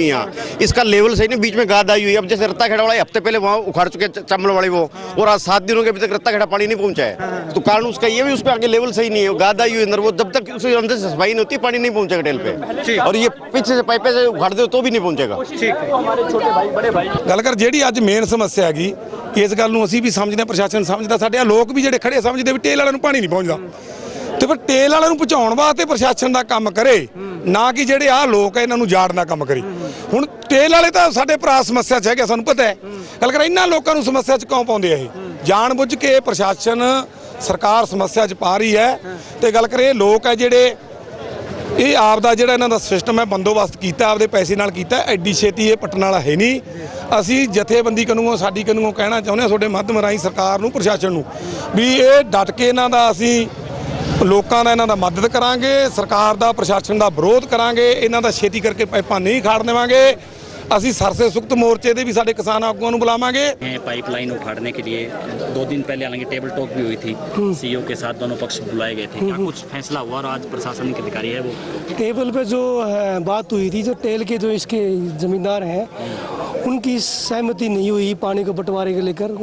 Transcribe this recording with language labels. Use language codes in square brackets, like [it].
[hi] यहाँ इसका लेवल सही नहीं, बीच में गाद आई हुई है। अब जैसे रत्ता खेड़ा वाला हफ्ते पहले वहाँ उखाड़ चुके चामल वाली वो, और आज 7 दिनों के अभी तक रत्ता खेड़ा पानी नहीं पहुंचा है, तो कारण उसका ये भी, उस पर आगे लेवल सही नहीं है, गाद आई हुई अंदर, वो जब तक उसके अंदर से सफाई नहीं होती पानी नहीं पहुंचेगा टेल पे, और ये पीछे से पाइपे से उखाड़ दो तो भी नहीं पहुंचेगा। [pa] ਗੱਲ ਕਰ ਜਿਹੜੀ ਅੱਜ ਮੇਨ ਸਮੱਸਿਆ ਹੈਗੀ, ਇਸ ਗੱਲ ਨੂੰ ਅਸੀਂ ਵੀ ਸਮਝਦੇ ਹਾਂ ਪ੍ਰਸ਼ਾਸਨ ਸਮਝਦਾ, ਸਾਡੇ ਆ ਲੋਕ ਵੀ ਜਿਹੜੇ ਖੜੇ ਸਮਝਦੇ ਵੀ ਟੇਲ ਵਾਲਿਆਂ ਨੂੰ ਪਾਣੀ ਨਹੀਂ ਪਹੁੰਚਦਾ। ਤੇ ਫਿਰ ਟੇਲ ਵਾਲਿਆਂ ਨੂੰ ਪਹੁੰਚਾਉਣ ਵਾਸਤੇ ਪ੍ਰਸ਼ਾਸਨ ਦਾ ਕੰਮ ਕਰੇ, ਨਾ ਕਿ ਜਿਹੜੇ ਆਹ ਲੋਕ ਆ ਇਹਨਾਂ ਨੂੰ ਜਾੜਨ ਦਾ ਕੰਮ ਕਰੇ। ਹੁਣ ਟੇਲ ਵਾਲੇ ਤਾਂ ਸਾਡੇ ਭਰਾ ਸਮੱਸਿਆ 'ਚ ਹੈਗੇ, ਸਾਨੂੰ ਪਤਾ ਹੈ, ਗੱਲ ਕਰ ਇਹਨਾਂ ਲੋਕਾਂ ਨੂੰ ਸਮੱਸਿਆ 'ਚ ਕਿਉਂ ਪਾਉਂਦੇ ਆ? ਇਹ ਜਾਣ ਬੁੱਝ ਕੇ ਪ੍ਰਸ਼ਾਸਨ ਸਰਕਾਰ ਸਮੱਸਿਆ 'ਚ ਪਾ ਰਹੀ ਹੈ। ਤੇ ਗੱਲ ਕਰੇ ਲੋਕ ਹੈ ਜਿਹੜੇ ਇਹ ਆਪ ਦਾ ਜਿਹੜਾ ਇਹਨਾਂ ਦਾ ਸਿਸਟਮ ਹੈ ਬੰਦੋਬਸਤ ਕੀਤਾ, ਆਪਦੇ ਪੈਸੇ ਨਾਲ ਕੀਤਾ, ਐਡੀ ਛੇਤੀ ਇਹ ਪੱਟਣ ਵਾਲਾ ਹੈ ਨਹੀਂ। ਅਸੀਂ ਜਥੇਬੰਦੀ ਕਾਨੂੰਨੋਂ ਸਾਡੀ ਕਾਨੂੰਨੋਂ ਕਹਿਣਾ ਚਾਹੁੰਦੇ ਹਾਂ ਤੁਹਾਡੇ ਮਾਧਿਅਮ ਰਾਹੀਂ ਸਰਕਾਰ ਨੂੰ, ਪ੍ਰਸ਼ਾਸਨ ਨੂੰ, ਵੀ ਇਹ ਡਟ ਕੇ ਇਹਨਾਂ ਦਾ ਅਸੀਂ ਲੋਕਾਂ ਦਾ ਇਹਨਾਂ ਦਾ ਮਦਦ ਕਰਾਂਗੇ, ਸਰਕਾਰ ਦਾ ਪ੍ਰਸ਼ਾਸਨ ਦਾ ਵਿਰੋਧ ਕਰਾਂਗੇ, ਇਹਨਾਂ ਦਾ ਛੇਤੀ ਕਰਕੇ ਪਾਈਪਾਂ ਨਹੀਂ ਖਾੜ ਦੇਵਾਂਗੇ। ਅਸੀਂ सरसे सुक्त मोर्चे ਦੇ ਵੀ ਸਾਡੇ ਕਿਸਾਨ ਆਗੂਆਂ ਨੂੰ ਬੁਲਾਵਾਂਗੇ। [hi] पाइपलाइन उखाड़ने के लिए 2 दिन पहले हालांकि टेबल टॉक भी हुई थी, सीईओ के साथ दोनों पक्ष बुलाए गए थे, क्या कुछ फैसला हुआ? और आज प्रशासनिक अधिकारी है वो टेबल पे जो बात हुई थी, जो टेल के जो इसके जमींदार हैं उनकी सहमति नहीं हुई पानी को बंटवारे को लेकर।